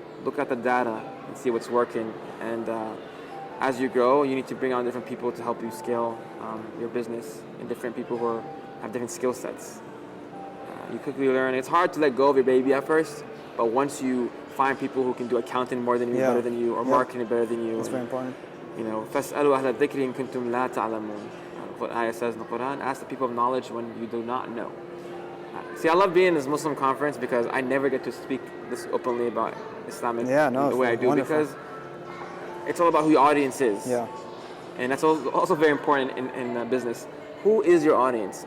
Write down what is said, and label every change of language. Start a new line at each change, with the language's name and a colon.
English: Look at the data and see what's working. And as you grow, you need to bring on different people to help you scale your business, and different people who have different skill sets. You quickly learn. It's hard to let go of your baby at first, but once you find people who can do accounting more than you, better than you, or marketing better than you, that's very important. You know,
Arabic: فَاسْأَلُوا أَهْلَ الذِّكْرِ إِن كُنتُمْ لَا تَعْلَمُونَ.
English: The ayah says in the Quran, ask the people of knowledge when you do not know. See, I love being in this Muslim conference because I never get to speak this openly about Islamic the way I do, because it's all about who your audience is. Yeah. And that's also very important in business. Who is your audience?